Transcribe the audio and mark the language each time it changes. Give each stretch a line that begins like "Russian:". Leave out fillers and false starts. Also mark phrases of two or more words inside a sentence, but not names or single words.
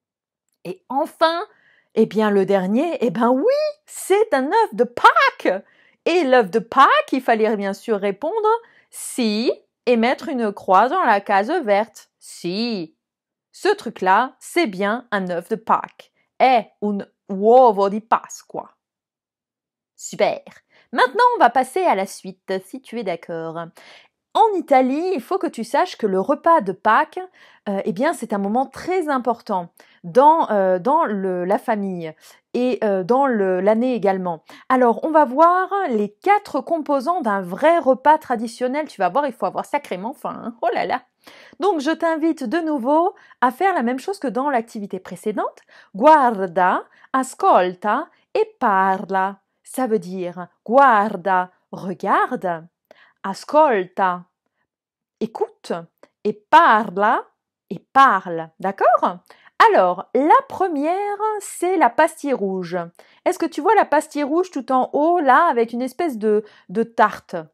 French: Et enfin, Eh bien, le dernier, eh ben oui, c'est un œuf de Pâques. Et l'œuf de Pâques, il fallait bien sûr répondre si et mettre une croix dans la case verte. Si. Ce truc-là, c'est bien un œuf de Pâques.
Italian: È un uovo di Pasqua.
French: Super. Maintenant, on va passer à la suite, si tu es d'accord. En Italie, il faut que tu saches que le repas de Pâques, eh bien, c'est un moment très important dans la famille et dans l'année également. Alors, on va voir les 4 composants d'un vrai repas traditionnel. Tu vas voir, il faut avoir sacrément faim, hein. Oh là là! Donc, je t'invite de nouveau à faire la même chose que dans l'activité précédente.
Italian: Guarda, ascolta et parla.
French: Ça veut dire guarda, regarde. Ascolta, écoute, et parla, et parle, d'accord? Alors, la première, c'est la pastille rouge. Est-ce que tu vois la pastille rouge tout en haut, là, avec une espèce de tarte?